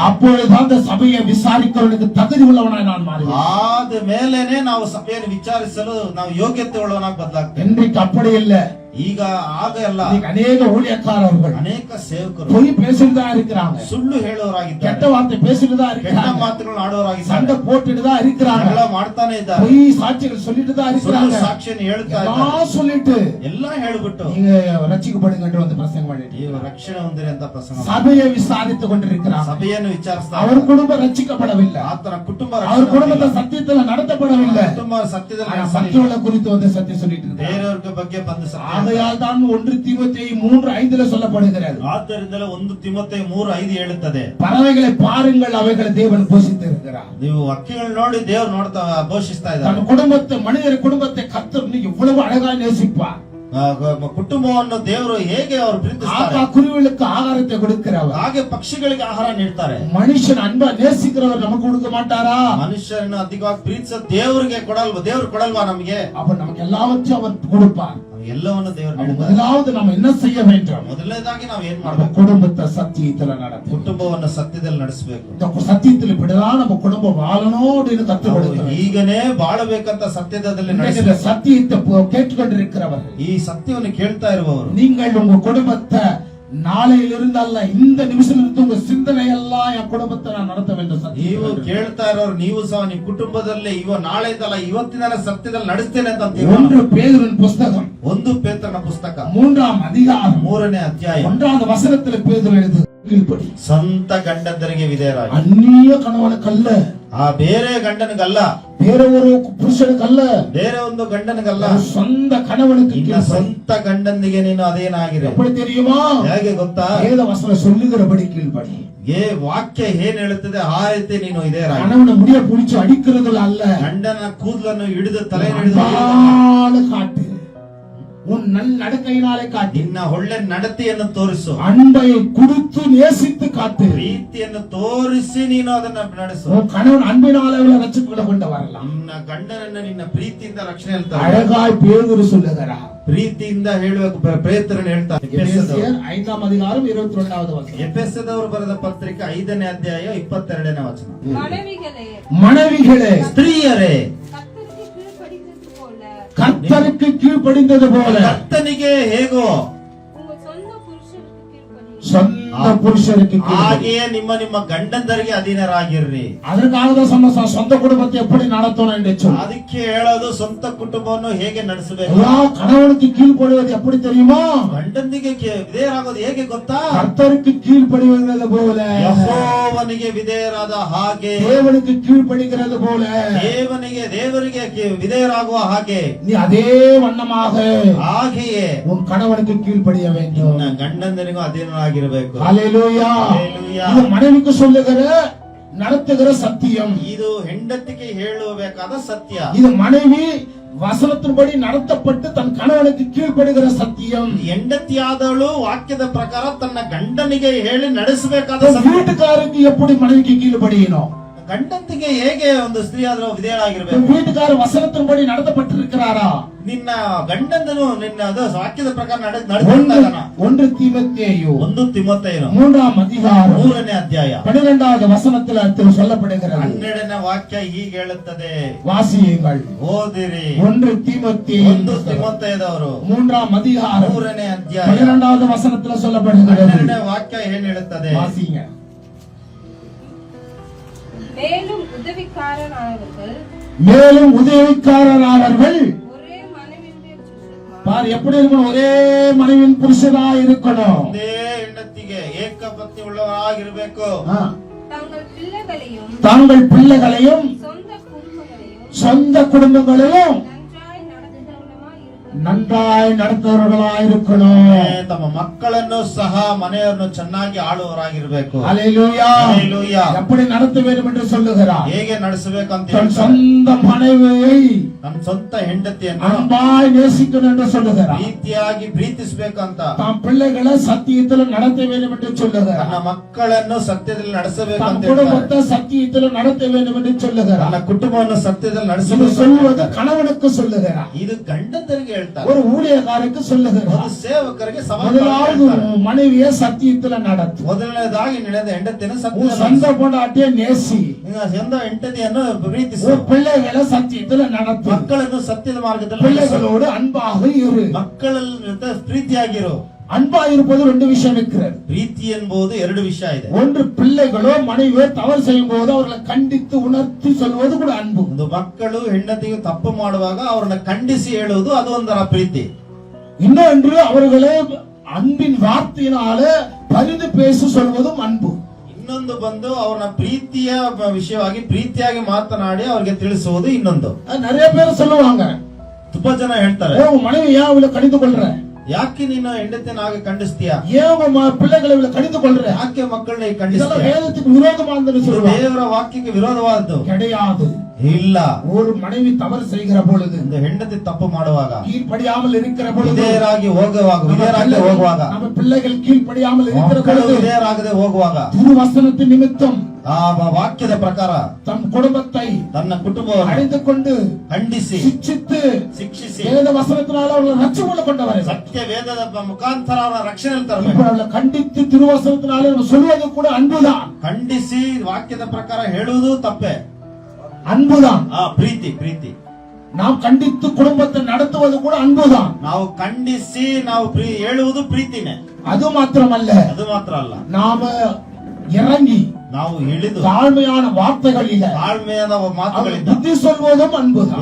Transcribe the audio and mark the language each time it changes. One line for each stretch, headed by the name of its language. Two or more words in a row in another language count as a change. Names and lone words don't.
Tamil: அப்பொழுதுதான் அந்த சபையை விசாரிக்கிறவனுக்கு தகுதி உள்ளவனாய் நான் மாறுவேன்.
Kannada: ಆದ ಮೇಲೇನೆ ನಾವು ಸಭೆಯನ್ನು ವಿಚಾರಿಸಲು ನಾವು ಯೋಗ್ಯತೆ ಉಳ್ಳವನಾಗಿ ಬದಲಾಗ್ತೇವೆ.
Tamil: இன்றைக்கு அப்படி இல்ல.
Kannada: ಈಗ ಆಗ ಎಲ್ಲ
Tamil: அநேக ஊழியக்காரர்கள்
Kannada: ಅನೇಕ ಸೇವಕರು
Tamil: பொய் பேசிட்டு தான் இருக்கிறாங்க,
Kannada: ಸುಳ್ಳು ಹೇಳೋರಾಗಿದ್ದಾರೆ,
Tamil: கெட்ட வார்த்தை பேசிட்டு தான்
Kannada: ಕೆಟ್ಟ
Tamil: இருக்கிறாங்க,
Kannada: ಮಾತುಗಳನ್ನು ಆಡೋರಾಗಿದ್ದಾರೆ,
Tamil: சண்டை போட்டுட்டு தான் இருக்கிறாங்க,
Kannada: ಜಗಳ ಮಾಡ್ತಾನೆ ಇದ್ದಾರೆ,
Tamil: பொய் சாட்சிகள் சொல்லிட்டு தான்
Kannada: ಸುಳ್ಳು
Tamil: இருக்கிறாங்க.
Kannada: ಸಾಕ್ಷಿಯನ್ನು ಹೇಳ್ತಾ ಇದ್ದಾರೆ.
Tamil: எல்லாம் சொல்லிட்டு
Kannada: ಎಲ್ಲ ಹೇಳ್ಬಿಟ್ಟು
Tamil: நீங்க ரட்சிக்கப்படுங்கன்னு வந்து பிரசங்கம் பண்ணிட்டு
Kannada: ನೀವು ರಕ್ಷಣೆ ಹೊಂದಿರಿ ಅಂತ ಪ್ರಸಂಗ ಮಾಡಿ.
Tamil: சபையை விசாரித்துக் கொண்டிருக்கிறாங்க.
Kannada: ಸಭೆಯನ್ನು ವಿಚಾರಿಸ್ತಾ
Tamil: அவர் குடும்பம் ரட்சிக்கப்படவில்லை,
Kannada: ಆತನ ಕುಟುಂಬ
Tamil: அவர் குடும்பத்தை சத்தியத்துல நடத்தப்படவில்லை.
Kannada: ಕುಟುಂಬ ಸತ್ಯದಲ್ಲಿ
Tamil: ஆனா
Kannada: ನಡೆಸಲಿಲ್ಲ.
Tamil: மற்றவர்களை குறித்து வந்து சத்தியம் சொல்லிட்டு இருக்கிறார்.
Kannada: ಬೇರೆಯವ್ರ ಬಗ್ಗೆ ಬಂದು ಸತ್ಯ
Tamil: ஆகையால் தான் 1 தீமோத்தேயு 3:5 சொல்லப்படுகிறது,
Kannada: ಆದ್ದರಿಂದಲೇ 1 ತಿಮೋಥೆ 3:5 ಹೇಳುತ್ತದೆ,
Tamil: பறவைகளை பாருங்கள் அவைகளை தேவன் போஷித்து இருக்கிறார்.
Kannada: ನೀವು ಹಕ್ಕಿಗಳು ನೋಡಿ ದೇವರು ನೋಡ್ತಾ ಘೋಷಿಸ್ತಾ ಇದ್ದಾರೆ.
Tamil: தன் குடும்பத்தை மனிதர் குடும்பத்தை கர்த்தர் இவ்வளவு அழகா நேசிப்பார்.
Kannada: ಕುಟುಂಬವನ್ನು ದೇವರು ಹೇಗೆ ಅವರು ಪ್ರೀತಿಸ್ತಾರೆ
Tamil: காக்கா குருவிகளுக்கு ஆகாரத்தை கொடுக்கிறவர்,
Kannada: ಹಾಗೆ ಪಕ್ಷಿಗಳಿಗೆ ಆಹಾರ ನೀಡ್ತಾರೆ.
Tamil: மனுஷன் அன்பா நேசிக்கிறவர் நமக்கு கொடுக்க மாட்டாரா?
Kannada: ಮನುಷ್ಯರನ್ನು ಅಧಿಕವಾಗಿ ಪ್ರೀತಿಸೋ ದೇವರಿಗೆ ಕೊಡಲ್ವಾ? ದೇವ್ರು ಕೊಡಲ್ವಾ ನಮಗೆ?
Tamil: அப்ப நமக்கு எல்லாவற்றையும் அவர் கொடுப்பார்.
Kannada: ಎಲ್ಲವನ್ನು ದೇವರು ನೀಡುತ್ತಾರೆ.
Tamil: முதலாவது நம்ம என்ன செய்ய வேண்டும்?
Kannada: ಮೊದಲನೇದಾಗಿ ನಾವು ಏನ್
Tamil: நம்ம
Kannada: ಮಾಡ್ಬೇಕು?
Tamil: குடும்பத்தை சத்தியத்துல நடத்த.
Kannada: ಕುಟುಂಬವನ್ನು ಸತ್ಯದಲ್ಲಿ ನಡೆಸಬೇಕು.
Tamil: இந்த சத்தியத்துல இப்படிதான் நம்ம குடும்பம் வாழணும் அப்படின்னு கத்து கொடுக்கிறோம்.
Kannada: ಈಗನೇ ಬಾಳಬೇಕಂತ ಸತ್ಯದಲ್ಲಿ
Tamil: இந்த
Kannada: ನಡೆಸಬೇಕು.
Tamil: சத்தியத்தை கேட்டுக்கொண்டிருக்கிறவர்கள்,
Kannada: ಈ ಸತ್ಯವನ್ನು ಕೇಳ್ತಾ ಇರುವವರು,
Tamil: நீங்கள் உங்க குடும்பத்தை நாளையிலிருந்து அல்ல இந்த நிமிஷம் இருந்து உங்க சிந்தனை எல்லாம் என் குடும்பத்தை நான் நடத்த வேண்டும்
Kannada: ನೀವು
Tamil: சத்தியம்.
Kannada: ಕೇಳ್ತಾ ಇರೋರು ನೀವು ಸಹ ನಿಮ್ಮ ಕುಟುಂಬದಲ್ಲಿ ನಾಳೆದಲ್ಲ ಇವತ್ತಿನ ಸತ್ಯದಲ್ಲಿ ನಡೆಸ್ತೇನೆ ಅಂತ ಅಂತೀವಿ.
Tamil: 1 பேதுருவின் புஸ்தகம்
Kannada: 1 ಪೇತ್ರನ ಪುಸ್ತಕ
Tamil: 3ஆம் அதிகாரம்
Kannada: 3ನೇ ಅಧ್ಯಾಯ
Tamil: 1வது வசனத்தில் பேதுரு எழுது, கீழ்ப்படி
Kannada: ಸ್ವಂತ ಗಂಡಂದರಿಗೆ ವಿಧೇಯರಾಗಿ.
Tamil: அந்நிய கணவனுக்கல்ல,
Kannada: ಆ ಬೇರೆ ಗಂಡನಿಗಲ್ಲ,
Tamil: வேற ஒரு புருஷனுக்கல்ல,
Kannada: ಬೇರೆ ಒಂದು ಗಂಡನಿಗಲ್ಲ,
Tamil: சொந்த கணவனுக்கு
Kannada: ನಿನ್ನ
Tamil: கீழ்ப்படி.
Kannada: ಸ್ವಂತ ಗಂಡನಿಗೆ ನೀನು ಅದೇನಾಗಿರು.
Tamil: எப்படி தெரியுமா?
Kannada: ಹೇಗೆ ಗೊತ್ತಾ?
Tamil: வேத வசனம் சொல்லுகிறபடி கீழ்ப்படி.
Kannada: ವಾಕ್ಯ ಏನ್ ಹೇಳುತ್ತದೆ ಆ ರೀತಿ ನೀನು ಇದೇರಾಗಿ.
Tamil: கணவனை முடிய புடிச்சு அடிக்கிறதுல அல்ல,
Kannada: ಗಂಡನ ಕೂದಲನ್ನು ಹಿಡಿದು ತಲೆ ಹಿಡಿದು
Tamil: அன்பால காட்டு, உன் நல் நடக்கையினாலே காட்டு,
Kannada: ನಿನ್ನ ಒಳ್ಳೆ ನಡತೆಯನ್ನು ತೋರಿಸು,
Tamil: அன்பை கொடுத்து நேசித்து காட்டு.
Kannada: ಪ್ರೀತಿಯನ್ನು ತೋರಿಸಿ ನೀನು ಅದನ್ನ ನಡೆಸು.
Tamil: உன் கணவன் அன்பினாலே ரட்சிப்புகளை கொண்டு வரலாம்.
Kannada: ನಿನ್ನ ಗಂಡನನ್ನು ನಿನ್ನ ಪ್ರೀತಿಯಿಂದ ರಕ್ಷಣೆ ಹೇಳ್ತಾರೆ.
Tamil: அழகாய் பேதுரு சொல்லுகிறார்.
Kannada: ಪ್ರೀತಿಯಿಂದ ಹೇಳುವ ಪ್ರೇತರನ್ನು ಹೇಳ್ತಾರೆ.
Tamil: எபேசியர் 5ஆம் அதிகாரம் 22வது வசனம்.
Kannada: ಎಫೆಸದವರು ಬರೆದ ಪತ್ರಿಕೆ 5ನೇ ಅಧ್ಯಾಯ 22ನೇ ವಚನ.
Tamil: மனைவிகளே, மனைவிகளே,
Kannada: ಸ್ತ್ರೀಯರೇ,
Tamil: கர்த்தருக்கு கீழ்ப்படிந்தது போல கர்த்தருக்கு கீழ்ப்படிந்தது போல
Kannada: ಕರ್ತನಿಗೆ ಹೇಗೋ
Tamil: உங்கள் சொந்த புருஷனுக்கு கீழ்ப்படியுங்கள். சொந்த புருஷருக்கு கீழ்ப்படி.
Kannada: ಹಾಗೆಯೇ ನಿಮ್ಮ ನಿಮ್ಮ ಗಂಡಂದರಿಗೆ ಅಧೀನರಾಗಿರ್ರಿ.
Tamil: அதற்காக தான் சொன்ன சொந்த குடும்பத்தை எப்படி நடத்தணும் என்று சொல்லி.
Kannada: ಅದಕ್ಕೆ ಹೇಳೋದು ಸ್ವಂತ ಕುಟುಂಬವನ್ನು ಹೇಗೆ ನಡೆಸಬೇಕು.
Tamil: ஐயா, கணவனுக்கு கீழ்ப்படிவது எப்படி தெரியுமா?
Kannada: ಗಂಡಂದಿಗೆ ವಿಧೇಯರಾಗೋದು ಹೇಗೆ ಗೊತ್ತಾ?
Tamil: கர்த்தருக்கு கீழ்ப்படிவது போல,
Kannada: ಯೆಹೋವನಿಗೆ ವಿಧೇಯರಾದ ಹಾಗೆ,
Tamil: தேவனுக்கு கீழ்ப்படிகிறது போல,
Kannada: ದೇವರಿಗೆ ವಿಧೇಯರಾಗುವ ಹಾಗೆ,
Tamil: நீ அதே வண்ணமாக
Kannada: ಹಾಗೆಯೇ
Tamil: உன் கணவனுக்கு கீழ்ப்படிய வேண்டும்.
Kannada: ನಿನ್ನ ಗಂಡಂದನಿಗೂ ಅಧೀನರಾಗಿರಬೇಕು.
Tamil: ஹல்லேலூயா. ஹல்லேலூயா. இது மனைவிக்கு சொல்லுகிற நடத்துகிற சத்தியம்.
Kannada: ಇದು ಹೆಂಡತಿಗೆ ಹೇಳಬೇಕಾದ ಸತ್ಯ.
Tamil: இது மனைவி வசனத்தின்படி நடத்தப்பட்டு தன் கணவனுக்கு கீழ்ப்படுகிற சத்தியம்.
Kannada: ಹೆಂಡತಿಯಾದವಳು ವಾಕ್ಯದ ಪ್ರಕಾರ ತನ್ನ ಗಂಡನಿಗೆ ಹೇಳಿ ನಡೆಸಬೇಕಾದ
Tamil: தன்
Kannada: ಸತ್ಯ.
Tamil: வீட்டுக்காரருக்கு எப்படி மனைவிக்கு கீழ்ப்படியணும்?
Kannada: ಗಂಡಂತಿಗೆ ಹೇಗೆ ಒಂದು ಸ್ತ್ರೀ ಆದ್ರೂ ವಿಧೇಯರಾಗಿರ್ಬೇಕು.
Tamil: தன் வீட்டுக்காரர் வசனத்தின்படி நடத்தப்பட்டிருக்கிறாரா?
Kannada: ನಿನ್ನ ಗಂಡಂದನು ನಿನ್ನ ಅದು ವಾಕ್ಯದ ಪ್ರಕಾರ ನಡೆದಿದ್ದಾನ.
Tamil: 1 தீமோத்தேயு
Kannada: 1 ತಿಮೋಥೆಯನು
Tamil: 3ஆம் அதிகாரம்
Kannada: 3ನೇ ಅಧ್ಯಾಯ
Tamil: 12வது வசனத்தில் அது சொல்லப்படுகிறது.
Kannada: 12ನೇ ವಾಕ್ಯ ಹೀಗೆ ಹೇಳುತ್ತದೆ,
Tamil: வாசியுங்கள்.
Kannada: ಓದಿರಿ.
Tamil: 1 தீமோத்தேயு
Kannada: 1 ತಿಮೋಥೆಯದವರು
Tamil: 3ஆம் அதிகாரம்
Kannada: 3ನೇ ಅಧ್ಯಾಯ
Tamil: 12வது வசனத்தில் சொல்லப்படுகிறது.
Kannada: 12ನೇ ವಾಕ್ಯ ಏನ್ ಹೇಳುತ್ತದೆ?
Tamil: வாசிங்க. மேலும் உதவிக்காரரானவர்கள் மேலும் உதவிக்காரரானவர்கள் ஒரே மனைவியுடைய புருஷன்மார். பார் எப்படி இருக்கணும்? ஒரே மனைவியின் புருஷனா இருக்கணும்.
Kannada: ಒಂದೇ ಹೆಂಡತಿಗೆ ಏಕಪತ್ನಿ ಉಳ್ಳವರಾಗಿರ್ಬೇಕು.
Tamil: தாங்கள் பிள்ளைகளையும் சொந்த குடும்பங்களையும் நன்றாய் நடத்துவர்களாய் இருக்கணும்.
Kannada: ತಮ್ಮ ಮಕ್ಕಳನ್ನು ಸಹ ಮನೆಯನ್ನು ಚೆನ್ನಾಗಿ ಆಳುವವರಾಗಿರ್ಬೇಕು.
Tamil: ஹல்லேலூயா. ஹல்லேலூயா. எப்படி நடத்த வேண்டும் என்று சொல்லுகிறார்.
Kannada: ಹೇಗೆ ನಡೆಸಬೇಕಂತ
Tamil: தன் சொந்த மனைவியை
Kannada: ನಮ್ಮ ಸ್ವಂತ ಹೆಂಡತಿಯನ್ನು
Tamil: அன்பாய் நேசிக்கணும் என்று சொல்லுகிறார்.
Kannada: ಪ್ರೀತಿಯಾಗಿ ಪ್ರೀತಿಸಬೇಕಂತ,
Tamil: தாம் பிள்ளைகளை சத்தியத்தில் நடத்த வேண்டும் என்று சொல்லுகிறார்.
Kannada: ನನ್ನ ಮಕ್ಕಳನ್ನು ಸತ್ಯದಲ್ಲಿ ನಡೆಸಬೇಕಂತ
Tamil: தம் குடும்பத்தை சத்தியத்தில் நடத்த வேண்டும் என்று சொல்லுகிறார்.
Kannada: ನನ್ನ ಕುಟುಂಬವನ್ನು ಸತ್ಯದಲ್ಲಿ
Tamil: இது
Kannada: ನಡೆಸಬೇಕು.
Tamil: சொல்வது கணவனுக்கு சொல்லுகிறார்.
Kannada: ಇದು ಗಂಡಂದರಿಗೆ ಹೇಳ್ತಾರೆ,
Tamil: ஒரு ஊழியக்காரருக்கு சொல்லுகிறார்.
Kannada: ಒಂದು ಸೇವಕರಿಗೆ
Tamil: முதலாவது
Kannada: ಸಮಾನ.
Tamil: மனைவியை சத்தியத்துல நடத்து.
Kannada: ಮೊದಲನೇದಾಗಿ ನಡೆದ ಹೆಂಡತಿಯನ್ನು
Tamil: உன்
Kannada: ಸತ್ಯದಲ್ಲಿ
Tamil: சொந்த பொண்டாட்டியை நேசி.
Kannada: ನಿನ್ನ ಸ್ವಂತ ಹೆಂಡತಿಯನ್ನು ಪ್ರೀತಿಸು.
Tamil: உன் பிள்ளைகளை சத்தியத்துல நடத்து.
Kannada: ಮಕ್ಕಳನ್ನು ಸತ್ಯದ ಮಾರ್ಗದಲ್ಲಿ ನಡೆಸು.
Tamil: பிள்ளைகளோடு அன்பாக இரு.
Kannada: ಮಕ್ಕಳ ಜೊತೆ ಪ್ರೀತಿಯಾಗಿರು.
Tamil: அன்பா இருப்பது 2 விஷயம் இருக்கிறது.
Kannada: ಪ್ರೀತಿ ಎಂಬುದು 2 ವಿಷಯ ಇದೆ.
Tamil: ஒன்று, பிள்ளைகளோ மனைவியோ தவறு செய்யும் போது அவர்களை கண்டித்து உணர்த்தி சொல்வது கூட அன்பு.
Kannada: ಒಂದು ಮಕ್ಕಳು ಹೆಂಡತಿಗೆ ತಪ್ಪು ಮಾಡುವಾಗ ಅವರನ್ನ ಖಂಡಿಸಿ ಹೇಳುವುದು ಅದು ಒಂದರ ಪ್ರೀತಿ.
Tamil: இன்னொன்று, அவர்களை அன்பின் வார்த்தையினால பரிந்து பேச சொல்வதும் அன்பு.
Kannada: ಇನ್ನೊಂದು ಬಂದು ಅವರನ್ನ ಪ್ರೀತಿಯ ವಿಷಯವಾಗಿ ಪ್ರೀತಿಯಾಗಿ ಮಾತನಾಡಿ ಅವರಿಗೆ ತಿಳಿಸುವುದು ಇನ್ನೊಂದು.
Tamil: நிறைய பேர் சொல்லுவாங்க,
Kannada: ತುಂಬಾ ಜನ ಹೇಳ್ತಾರೆ,
Tamil: உன் மனைவி ஏன் அவளை கடிந்து கொள்ற?
Kannada: ಯಾಕೆ ನೀನು ಹೆಂಡತಿನಾಗ ಖಂಡಿಸ್ತೀಯ?
Tamil: ஏன் உன் பிள்ளைகளை இவ்வளவு கடிந்து கொள்ற?
Kannada: ಯಾಕೆ ಮಕ್ಕಳನ್ನ
Tamil: இதெல்லாம்
Kannada: ಖಂಡಿಸ್ತೀಯ?
Tamil: வேதத்துக்கு விரோதமானதுன்னு
Kannada: ಇದು
Tamil: சொல்லுவாங்க.
Kannada: ದೇವರ ವಾಕ್ಯಕ್ಕೆ ವಿರೋಧವಾದದ್ದು
Tamil: கிடையாது.
Kannada: ಇಲ್ಲ.
Tamil: ஒரு மனைவி தவறு செய்கிற பொழுது,
Kannada: ಒಂದು ಹೆಂಡತಿ ತಪ್ಪು ಮಾಡುವಾಗ,
Tamil: கீழ்ப்படியாமல் இருக்கிற பொழுது,
Kannada: ವಿಧೇಯರಾಗಿ ಹೋಗುವಾಗ,
Tamil: நம்ம பிள்ளைகள் கீழ்ப்படியாமல் இருக்கிற
Kannada: ಮಕ್ಕಳು
Tamil: பொழுது,
Kannada: ವಿಧೇಯರಾಗದೆ ಹೋಗುವಾಗ,
Tamil: திருவசனத்தின் நிமித்தம்
Kannada: ಆ ವಾಕ್ಯದ ಪ್ರಕಾರ
Tamil: தம் குடும்பத்தை
Kannada: ತನ್ನ ಕುಟುಂಬವನ್ನು
Tamil: அழிந்து கொண்டு
Kannada: ಖಂಡಿಸಿ ಶಿಕ್ಷಿத்து ಶಿಕ್ಷಿಸಿ
Tamil: வேத வசனத்தினால அவர்களை ரட்சிப்புள்ள கொண்டவரை
Kannada: ಸತ್ಯ ವೇದದ ಮುಖಾಂತರ ಅವರ ರಕ್ಷಣೆ ತರಬೇಕು.
Tamil: இப்ப அவர்களை கண்டித்து திருவசனத்தினால நம்ம சொல்வது கூட அன்புதான்.
Kannada: ಖಂಡಿಸಿ ವಾಕ್ಯದ ಪ್ರಕಾರ ಹೇಳುವುದು ತಪ್ಪೆ.
Tamil: அன்புதான்.
Kannada: ಪ್ರೀತಿ ಪ್ರೀತಿ.
Tamil: நாம் கண்டித்து குடும்பத்தை நடத்துவது கூட அன்புதான்.
Kannada: ನಾವು ಖಂಡಿಸಿ ನಾವು ಹೇಳುವುದು ಪ್ರೀತಿನೇ.
Tamil: அது மாத்திரமல்ல,
Kannada: ಅದು ಮಾತ್ರ ಅಲ್ಲ,
Tamil: நாம இறங்கி
Kannada: ನಾವು ಇಳಿದು
Tamil: தாழ்மையான வார்த்தைகள் இல்ல,
Kannada: ತಾಳ್ಮೆಯಾದ ಮಾತುಗಳಿಂದ
Tamil: புத்தி சொல்வதும் அன்புதான்.